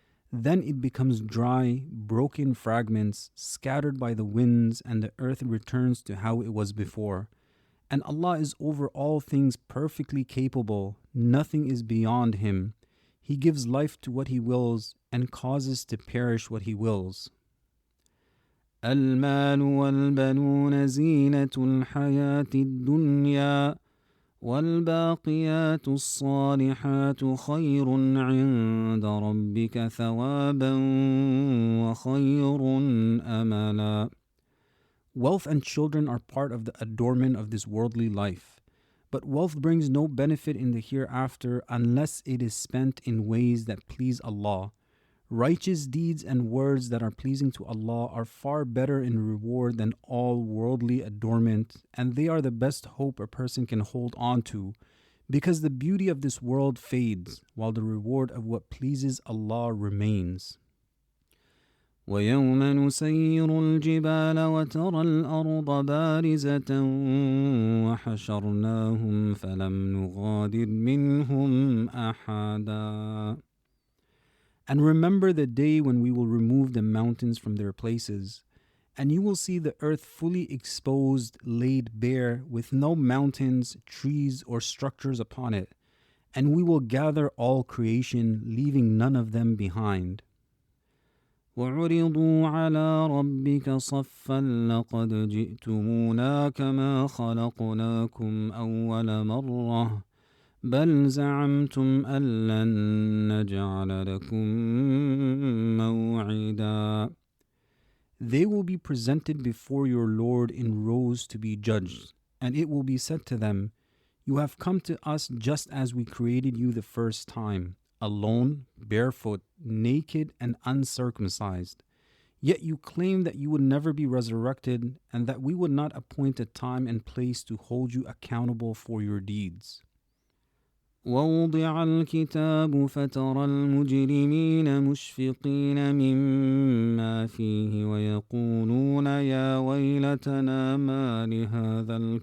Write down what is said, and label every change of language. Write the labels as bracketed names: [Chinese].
[English] Then it becomes dry, broken fragments, scattered by the winds, and the earth returns to how it was before. And Allah is over all things perfectly capable. Nothing is beyond Him. He gives life to what He wills and causes to perish what He wills. [Arabic] المال والبنون زينة الحياة الدنيا والباقيات الصالحات خير عند ربك ثوابا وخير أملا. [English] Wealth and children are part of the adornment of this worldly life, but wealth brings no benefit in the hereafter unless it is spent in ways that please Allah. Righteous deeds and words that are pleasing to Allah are far better in reward than all worldly adornment, and they are the best hope a person can hold on to, because the beauty of this world fades, while the reward of what pleases Allah remains. [Arabic] وَيَوْمَ نُسَيِّرُ الْجِبَالَ وَتَرَى الْأَرْضَ بَارِزَةً وَحَشَرْنَاهُمْ فَلَمْ نُغَادِرْ مِنْهُمْ أَحَدًا. [English] And remember the day when we will remove the mountains from their places, and you will see the earth fully exposed, laid bare, with no mountains, trees, or structures upon it, and we will gather all creation, leaving none of them behind. [Arabic] وَعُرِضُوا عَلَى رَبِّكَ صَفًّا لَقَدْ جِئْتُمُونَا كَمَا خَلَقْنَاكُمْ أَوَّلَ مَرَّةٍ بل زعمتم أن لن نجعل لكم موعدا. [English] They will be presented before your Lord in rows to be judged, and it will be said to them, You have come to us just as we created you the first time, alone, barefoot, naked, and uncircumcised. Yet you claim that you would never be resurrected and that we would not appoint a time and place to hold you accountable for your deeds. [Arabic] ووضع الكتاب فترى المجرمين مشفقين مما فيه ويقولون يا ويلتنا ما لهذا